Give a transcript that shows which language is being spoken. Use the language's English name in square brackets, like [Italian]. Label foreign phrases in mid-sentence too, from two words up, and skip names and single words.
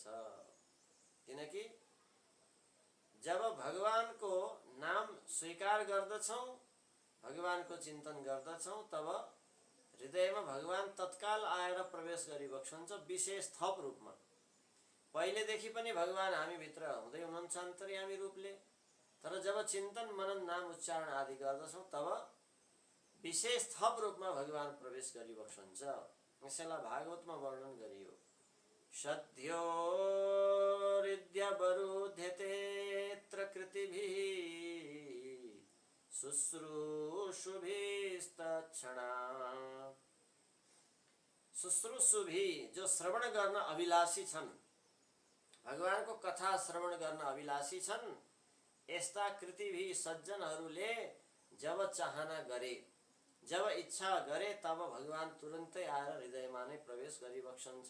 [Nepali] किनकि जब भगवानको नाम स्वीकार गर्दछौं, भगवानको चिन्तन गर्दछौं, तब हृदयमा भगवान तत्काल आएर प्रवेश गरिबक्सन्छ विशेष थप रूपमा। पहिलेदेखि पनि भगवान हामी भित्र हुँदै हुनुहुन्छ अन्तर्यामी रूपले, तर जब चिन्तन मनन नाम उच्चारण आदि गर्दछौं तब विशेष थप रूपमा भगवान प्रवेश गरिबक्सन्छ। यसैलाई भागवतमा वर्णन गरियो, [Sanskrit] सद्यो हृद्यवरुध्यतेऽत्र कृतिभिः शुश्रूषुभिस्तत्क्षणात्। [Nepali] शुश्रूषुभि जो श्रवण गर्न अभिलाषी छन्, भगवानको कथा श्रवण गर्न अभिलाषी छन्, यस्ता कृतिभि सज्जनहरूले जब चाहना गरे, जब इच्छा गरे, तब भगवान तुरन्तै आएर हृदयमा नै प्रवेश गरिबक्सन्छ।